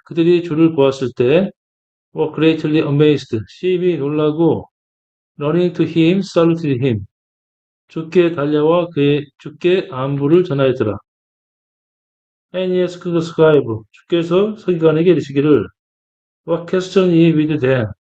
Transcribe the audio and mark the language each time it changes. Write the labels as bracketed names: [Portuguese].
[Korean] 그들이 주를 보았을 때 [English] were greatly amazed. [Korean] 심히 놀라고 [English] running to him, saluted him. [Korean] 주께 달려와 주께 안부를 전하였더라. [English] And he asked the scribe. [Korean] 주께서 서기관에게 이르시기를 [English] What question ye with them?